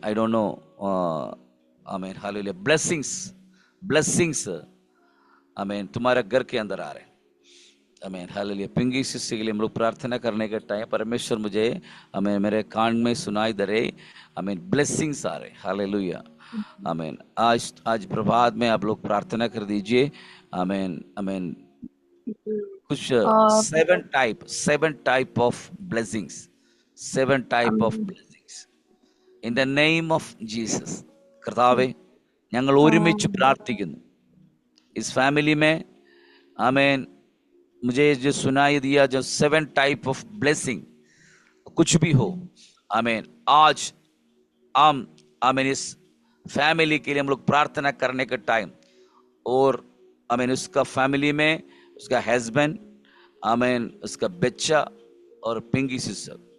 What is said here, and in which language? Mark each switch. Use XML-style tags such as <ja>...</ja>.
<en>I don't know आमीन hallelujah.</en> <hi>Blessings आमीन तुम्हारे घर के अंदर आ रहे. Amen hallelujah. पिंकी सिस्टर के लिए हम लोग प्रार्थना करने का टाइम, परमेश्वर मुझे अमेन मेरे कान में सुनाई दे रहे, अमेन ब्लेसिंग्स आ रहे, हालेलुया। अमेन आज आज प्रभात में आप लोग प्रार्थना कर दीजिए। अमेन अमेन कुछ और</hi> <en>Seven type of blessings, seven type of blessings in the name of Jesus.</en> <ml>കർത്താവെ, ഞങ്ങൾ ഒരുമിച്ച് പ്രാർത്ഥിക്കുന്നു</ml> <hi>इस फैमिली में। आमेन मुझे जो सुनाई दिया, जो सेवन टाइप ऑफ ब्लेसिंग कुछ भी हो, आमेन आज हम आमेन इस फैमिली के लिए हम लोग प्रार्थना करने का टाइम, और आमेन उसका फैमिली में उसका हस्बैंड, आमेन उसका बच्चा और पिंकी सिस्टर,</hi>